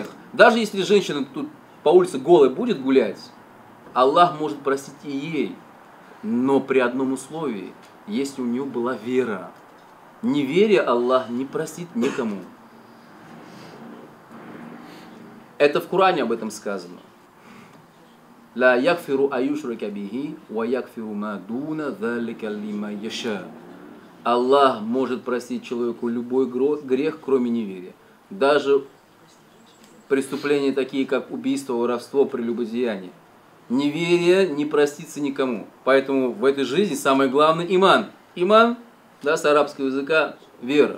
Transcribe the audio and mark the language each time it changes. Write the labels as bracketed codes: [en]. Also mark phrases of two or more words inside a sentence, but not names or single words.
[ru] Даже если женщина тут по улице голой будет гулять, Аллах может простить и ей. Но при одном условии, если у нее была вера. Неверие Аллах не простит никому. Это в Коране об этом сказано. [ar] لا يغفر أن يشرك به ويغفر ما دون ذلك لمن يشاء. [ru] Аллах может простить человеку любой грех, кроме неверия. Даже преступления такие, как убийство, воровство, прелюбодеяние. Неверие не простится никому. Поэтому в этой жизни самое главное иман. Иман, да, с арабского языка, вера.